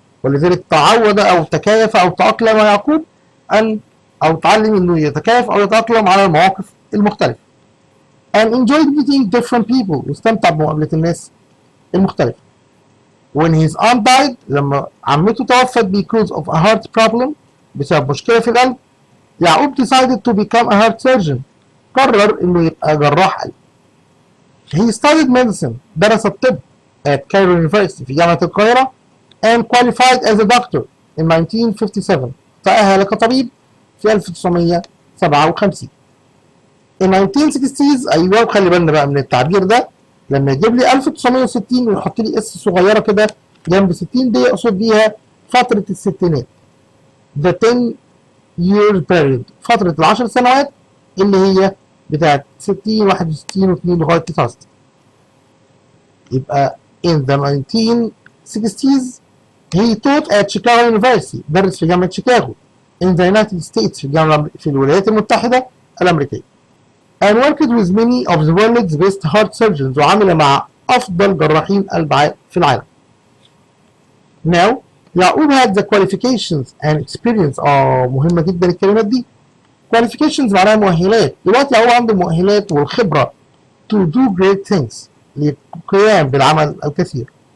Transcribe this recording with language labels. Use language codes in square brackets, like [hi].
[ar] ولذلك تعود أو تكيف أو تأقلم يعقوب أو تعلم إنه يتكيف أو يتأقلم على المواقف المختلفة. [en] And enjoyed meeting different people. [ar] واستمتع بمقابلة الناس المختلفة. [en] When his aunt died. [ar] لما عمته توفت [en] because of a heart problem. [ar] بسبب مشكلة في القلب. [en] يعقوب decided to become a heart surgeon. [ar] قرر إنه يبقى جراح قلب. [en] He studied medicine. [ar] درس الطب [en] at Cairo University [ar] في جامعة القاهرة [en] and qualified as a doctor in 1957. [ar] تأهل كطبيب في 1957. [en] In 1960s [ar] أيوه، وخلي بالنا بقى من التعبير ده، لما يجيب لي 1960 ويحط لي اس صغيرة كده جنب 60 دي يقصد بيها فترة الستينات. [en] The 10 year period، [ar] فترة ال10 سنوات اللي هي بتاعت 60 61 و2 لغاية 69. يبقى [en] in the 1960s he taught at Chicago University، [ar] درس في جامعة شيكاغو [en] in the United States، [ar] في الولايات المتحدة الأمريكية. [en] and worked with many of the world's best heart surgeons، [ar] وعمل مع أفضل جراحين قلب في العالم. [en] Now يعقوب had the qualifications and experience. [ar] مهمة جدا الكلمات دي. qualifications معناها مؤهلات. دلوقتي يعقوب عنده المؤهلات والخبرة [en] to do great things، [ar] للقيام بالعمل الكثير.